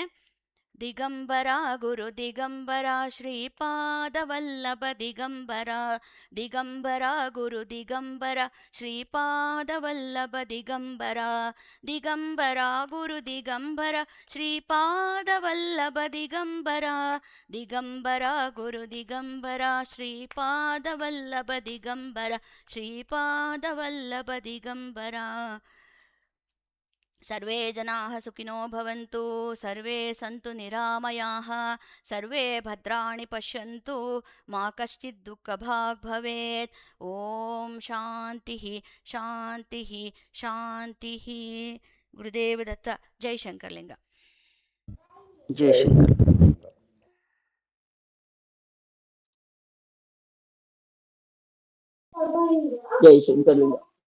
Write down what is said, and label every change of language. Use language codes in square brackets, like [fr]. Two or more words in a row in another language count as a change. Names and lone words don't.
[sa] ದಿಗಂಬರ ಗುರು ದಿಗಂಬರ ಶ್ರೀಪಾದವಲ್ಲಭ ದಿಗಂಬರ, ದಿಗಂಬರ ಗುರು ದಿಗಂಬರ ಶ್ರೀಪಾದವಲ್ಲಭ ದಿಗಂಬರ, ದಿಗಂಬರ ಗುರು ದಿಗಂಬರ ಶ್ರೀಪಾದವಲ್ಲಭ ದಿಗಂಬರ, ದಿಗಂಬರ ಗುರು ದಿಗಂಬರ ಶ್ರೀಪಾದವಲ್ಲಭ ದಿಗಂಬರ, ಶ್ರೀಪಾದವಲ್ಲಭ ದಿಗಂಬರ. ಸರ್ವೇ ಜನಾಃ ಸುಖಿನೋ ಭವಂತು, ಸರ್ವೇ ಸಂತು ನಿರಾಮಯಾಃ, ಸರ್ವೇ ಭದ್ರಾಣಿ ಪಶ್ಯಂತು, ಮಾ ಕಶ್ಚಿತ್ ದುಃಖಭಾಗ್ ಭವೇತ್. ಓಂ ಶಾಂತಿ ಶಾಂತಿ ಶಾಂತಿ. [kn] ಗುರುದೇವ ದತ್ತ. ಜೈ ಶಂಕರಲಿಂಗ. ಜೈ ಶಂಕರ್. ಜೈ ಶಂಕರಲಿಂಗ.